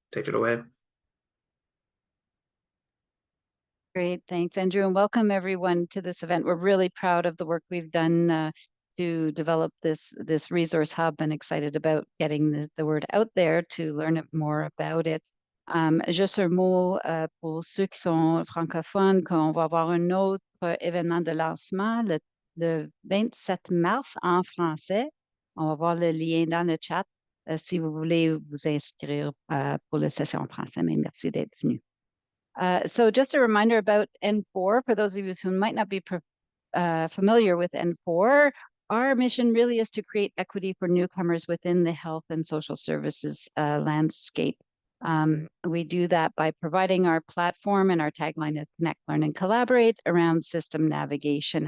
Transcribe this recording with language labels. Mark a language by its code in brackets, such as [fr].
[en] Take it away. Great, thanks, Andrew, and welcome everyone to this event. We're really proud of the work we've done to develop this resource hub and excited about getting the word out there to learn more about it. [fr] Juste un mot pour ceux qui sont francophones, qu'on va avoir un autre événement de lancement le 27 mars en français. On va voir le lien dans le chat si vous voulez vous inscrire pour la session en français, mais merci d'être venu. [en] So just a reminder about N4, for those of you who might not be familiar with N4, our mission really is to create equity for newcomers within the health and social services landscape. We do that by providing our platform, and our tagline is Connect, Learn, and Collaborate around system navigation.